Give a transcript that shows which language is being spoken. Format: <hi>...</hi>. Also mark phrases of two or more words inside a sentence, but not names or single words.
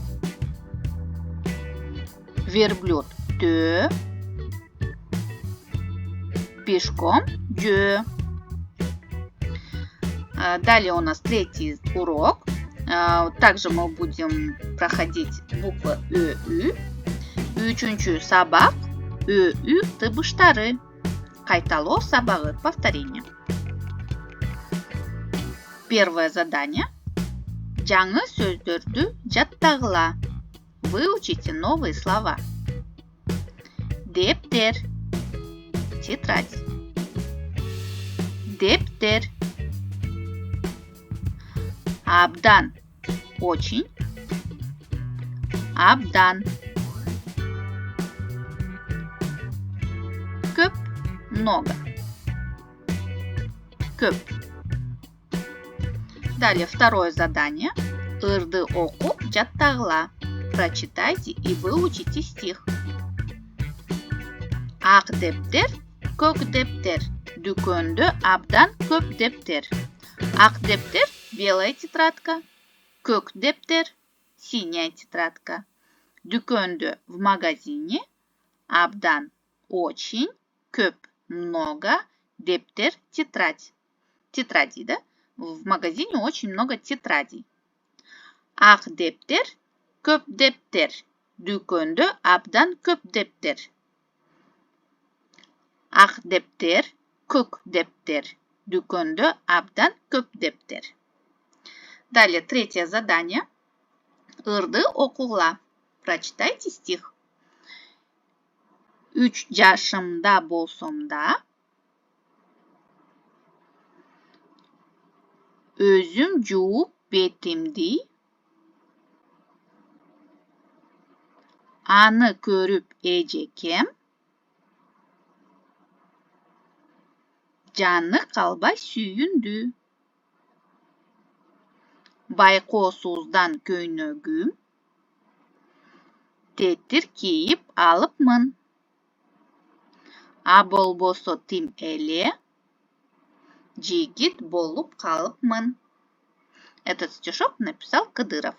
<ru>Верблюд – тö. Пешком – жö. Далее у нас третий урок. Также мы будем проходить буквы Ö, Ü.</ru> <ky>Üçüncü sabak Ö, Ü тыбыштары. Кайталоо сабагы.</ky> <ru>Повторение. Первое задание.</ru> <ky>Жаңы сөздерді жаттагыла.</ky> <ru>Выучите новые слова.</ru> <ky>Дептер.</ky> <ru>Тетрадь. Дептер.</ru> <ky>Абдан. Очень. Абдан. Көп.</ky> <ru>Много. Көп. Далее второе задание.</ru> <ky>Ырды оку жаттагыла.</ky> <ru>Прочитайте и выучите стих.</ru> <ky>Ак дептер, көк дептер. Дүкөндө абдан көп дептер. Ак дептер –</ky> <ru>белая тетрадка.</ru> <ky>Көк дептер –</ky> <ru>синяя тетрадка.</ru> <ky>Дүкөндө –</ky> <ru>в магазине. Абдан – очень.</ru> <ky>Көп – много. Дептер – тетрадь.</ky> <ru>Тетради, да? В магазине очень много тетрадей.</ru> <ky>Ак дептер, көп дептер. Дүкөндө абдан көп дептер. Ак дептер, көк дептер. Дүкөндө абдан көп дептер.</ky> <ru>Далее третье задание.</ru> <ky>Ырды окугула.</ky> <ru>Прочитайте стих.</ru> <ky>3 жашымда болсом да өзүм жууп бетимди аны көрүп эжекем жаны калбай сүйүндү. Байкоосуздан көйнөгүм тетир кийип алыпмын. А болбосо тим эле Жигит болып қалыпмын.</ky> <ru>Этот стишок написал Кадыров.</ru>